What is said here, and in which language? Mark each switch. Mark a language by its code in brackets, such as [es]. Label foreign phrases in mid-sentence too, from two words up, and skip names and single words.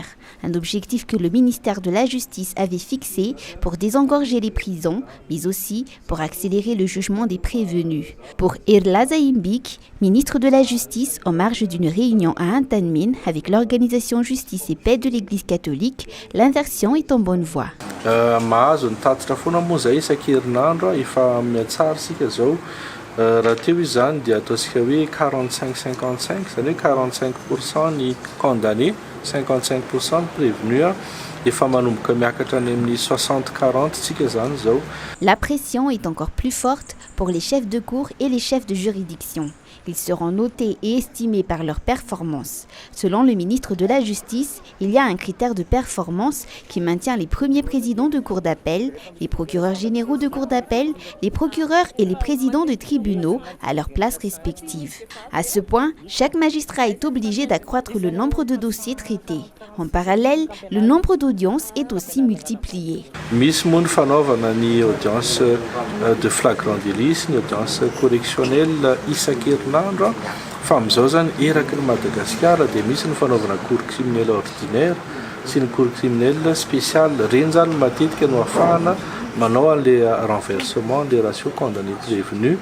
[fr] Un objectif que le ministère de la Justice avait fixé pour désengorger les prisons, mais aussi pour accélérer le jugement des prévenus. Pour Irla Zaimbik, ministre de la Justice, en marge d'une réunion à Antanmin avec l'organisation Justice et Paix de l'Église catholique, l'inversion est en bonne voie. [mg] Mahazo ny tatitra foana moa zay isan-kerinandro efa miatsara sika zao raha teo izy zany dia ataontsika hoe 45-55 zany hoe 45% ny condamné 55% ny prévenu efa manomboka miakatra any amin'ny 60-40 tsika zany zao. [fr] La pression est encore plus forte pour les chefs de cour et les chefs de juridiction. Ils seront notés et estimés par leur performance. Selon le ministre de la Justice, il y a un critère de performance qui maintient les premiers présidents de cour d'appel, les procureurs généraux de cour d'appel, les procureurs et les présidents de tribunaux à leur place respective. À ce point, chaque magistrat est obligé d'accroître le nombre de dossiers traités. En parallèle, le nombre d'audiences est aussi multiplié. [mg] Misy moa ny fanaovana ny [fr] audience de flagrant délit, [mg] ny [fr] audience correctionnelle [mg] isan-kerinandro fa amin'izao zany eraky ny Madagasikara dia misy ny fanaovana [fr] cour criminelle ordinaire [mg] sy ny [fr] cour criminelle spéciale. [mg] Reny zany matetika no ahafahana manao an'le [fr] renversement des ratios condamnés prévenus.